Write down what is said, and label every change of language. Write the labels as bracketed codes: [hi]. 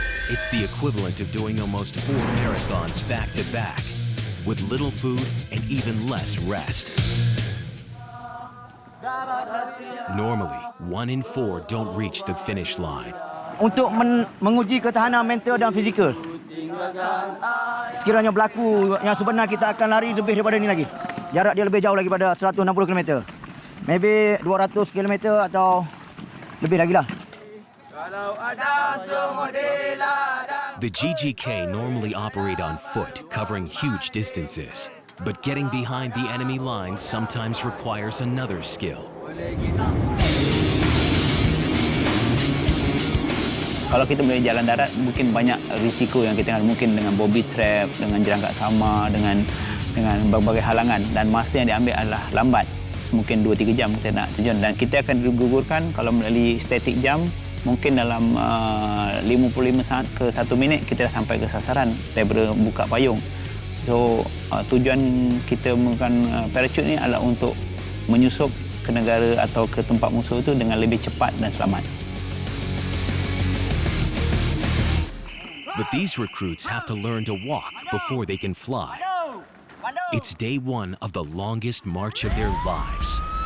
[en] It's the equivalent of doing almost 4 marathons back-to-back, with little food and even less rest. Normally, 1 in 4 don't reach the finish line. [ms] Untuk menguji ketahanan mental dan fizikal. Sekiranya berlaku yang sebenar, kita akan lari lebih daripada ini lagi. Jarak dia lebih jauh lagi pada 160 km. Maybe 200 km atau lebih lagi lah. [en] The GGK normally operate on foot, covering huge distances. But getting behind the enemy lines sometimes requires another skill. [ms] Kalau kita boleh jalan darat, mungkin banyak risiko yang kita ingat, mungkin dengan bobby trap, dengan jerangkak sama, dengan berbagai halangan, dan masa yang diambil adalah lambat. Mungkin 2-3 jam kita nak terjun, dan kita akan digugurkan kalau melalui static jump. Mungkin dalam 55 saat ke 1 minit kita dah sampai ke sasaran daripada buka payung. So tujuan kita menggunakan parachute ni adalah untuk menyusup ke negara atau ke tempat musuh itu dengan lebih cepat dan selamat. [en] But these recruits have to learn to walk before they can fly. It's day 1 of the longest march of their lives.